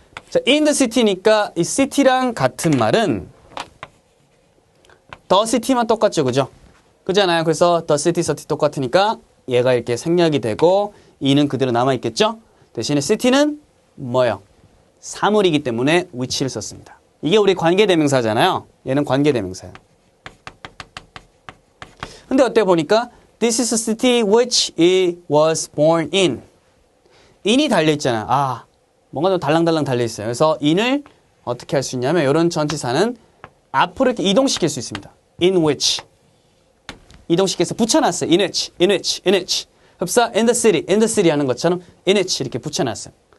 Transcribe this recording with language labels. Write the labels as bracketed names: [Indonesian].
[Korean] 자, in the city니까 이 city랑 같은 말은 the city만 똑같죠. 그죠? 그잖아요. 그래서 the city 똑같으니까 얘가 이렇게 생략이 되고 이는 그대로 남아있겠죠? 대신에 city는 뭐예요? 사물이기 때문에 which를 썼습니다. 이게 우리 관계대명사잖아요. 얘는 관계대명사예요. 근데 어때 보니까 [English] this is a city which he was born in. [Korean] in이 달려있잖아요. 뭔가 좀 달랑달랑 달려있어요. 그래서 in을 어떻게 할 수 있냐면 이런 전치사는 앞으로 이렇게 이동시킬 수 있습니다. [English] in which. [Korean] 이동시켜서 붙여놨어요. in which. 흡사 in the city 하는 것처럼 in which 이렇게 붙여놨어요.